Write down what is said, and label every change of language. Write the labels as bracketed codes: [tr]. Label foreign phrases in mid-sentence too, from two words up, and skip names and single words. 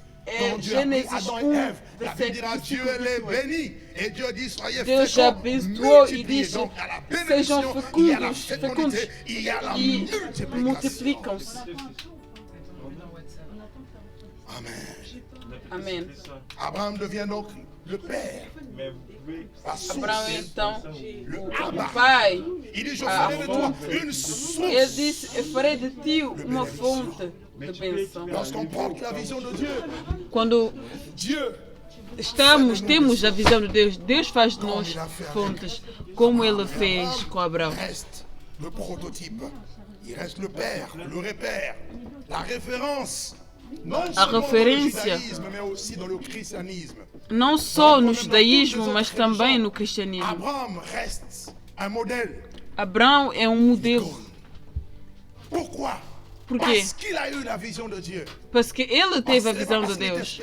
[pt] Gênesis 1, verset 28. Deus abençoou e disse: sejam fecundos e multiplicam-se. Amém. [fr] Abraham devient donc le père. [pt] Abraão então o pai. Ele disse: eu farei de ti uma fonte de bênção. [fr] Lorsqu'on porte la vision de Dieu, [pt] Quando Dieu temos a visão de Deus. Deus faz de nós fontes, como Ele fez com Abraão. [fr] Reste le prototype, il reste le père, le repère, la référence. [pt] A referência não só no judaísmo, mas também no cristianismo. Abraão é um modelo. Por quê? Porque ele teve a visão de Deus.